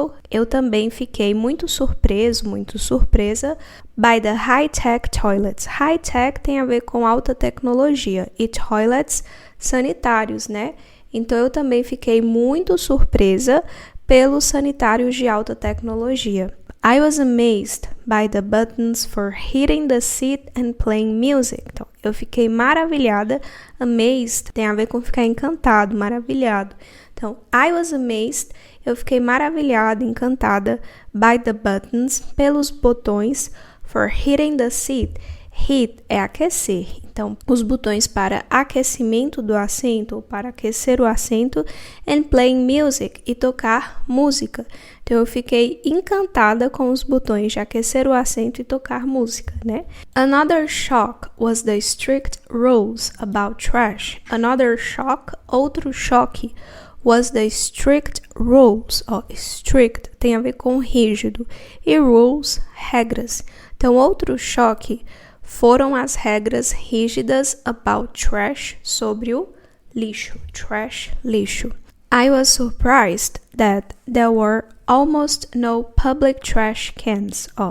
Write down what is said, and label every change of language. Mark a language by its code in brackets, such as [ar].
[pt] Eu também fiquei muito surpresa [en] by the high-tech toilets. [pt] High-tech tem a ver com alta tecnologia e toilets, sanitários, né? Então, eu também fiquei muito surpresa pelos sanitários de alta tecnologia. [en] I was amazed by the buttons for hitting the seat and playing music. [pt] Então, eu fiquei maravilhada. Amazed tem a ver com ficar encantado, maravilhado. Então, [en] I was amazed, [pt] eu fiquei maravilhada, encantada [en] by the buttons, [pt] pelos botões [en] for hitting the seat. [pt] Hit é aquecer. Então, os botões para aquecimento do assento ou para aquecer o assento [en] and playing music [pt] e tocar música. Então, eu fiquei encantada com os botões de aquecer o assento e tocar música, né? [en] Another shock was the strict rules about trash. Another shock, [pt] outro choque, [en] was the strict rules. [pt] Strict tem a ver com rígido e rules, regras. Então, outro choque foram as regras rígidas [en] about trash, [pt] sobre o lixo. Trash, lixo. [en] I was surprised that there were almost no public trash cans.